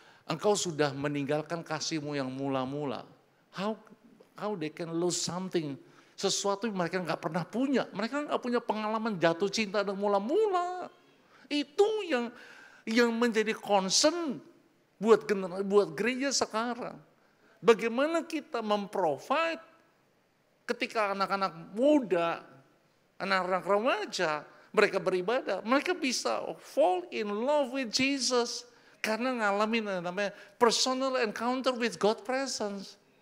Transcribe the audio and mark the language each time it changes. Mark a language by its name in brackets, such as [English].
[Indonesian] Engkau sudah meninggalkan kasihmu yang mula-mula. [English] How they can lose something. [Indonesian] Sesuatu yang mereka nggak pernah punya. Mereka nggak punya pengalaman jatuh cinta dan mula-mula. Itu yang menjadi concern buat gereja sekarang. Bagaimana kita memprovide ketika anak-anak muda, anak-anak remaja, mereka beribadah, mereka bisa [English] fall in love with Jesus [Indonesian] karena ngalamin namanya [English] personal encounter with God presence.